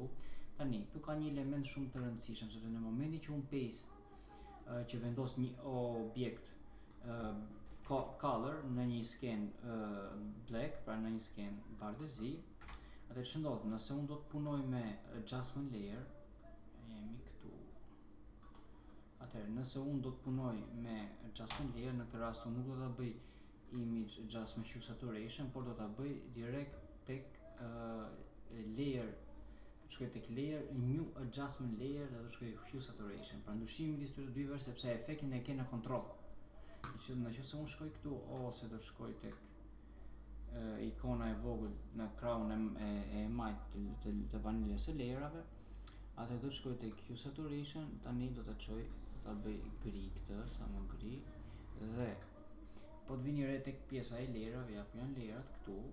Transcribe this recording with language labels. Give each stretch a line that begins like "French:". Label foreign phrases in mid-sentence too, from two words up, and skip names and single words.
Albanian: Tani, këtu ka një element shumë të rëndësishëm, sepse në momentin që unë paste që vendos një objekt color në një skenë black, pra në një skenë bardhëzi, atëherë ç'ndodh, nëse unë do të punoj me
English: adjustment layer,
Albanian: jemi këtu. Atëherë, nëse unë do të punoj me
English: adjustment layer,
Albanian: në këtë rast unë nuk do ta bëj
English: image adjustment hue saturation,
Albanian: por do ta bëj direkt tek layer, të shkoj tek layer,
English: new adjustment layer
Albanian: dhe do të shkoj
English: hue saturation.
Albanian: Pra ndryshimi midis këtyre dyve sepse efektin e ke në kontroll. Nëse unë shkoj këtu ose do të shkoj tek ikona e vogël në krahun e majt të panelës së layerave, atë do të shkoj tek
English: hue saturation,
Albanian: tani do ta çoj, do ta bëj gri këtë, sa më gri, dhe po të vini re tek pjesa e layerave, ja ku janë layerat këtu.